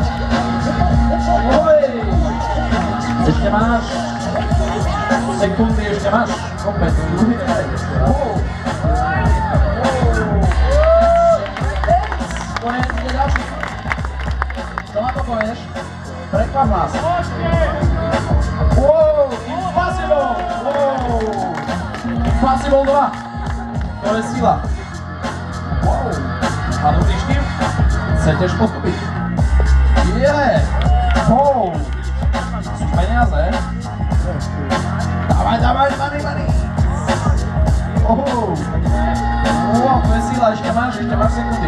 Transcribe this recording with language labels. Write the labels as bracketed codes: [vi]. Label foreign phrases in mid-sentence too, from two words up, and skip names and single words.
[sk] Oj! Ešte máš. Sekundy ešte máš. Opäť. Konec, ide ďalší. Čo na to povieš? Prekvap nás. Wow, Impossible! Wow! Impossible 2. To je sila. Wow. A dobrý štýl? Chcete postúpiť? Wow. Sú peniaze. Dávaj, money. Wow, to je sila, ešte máš sekundy.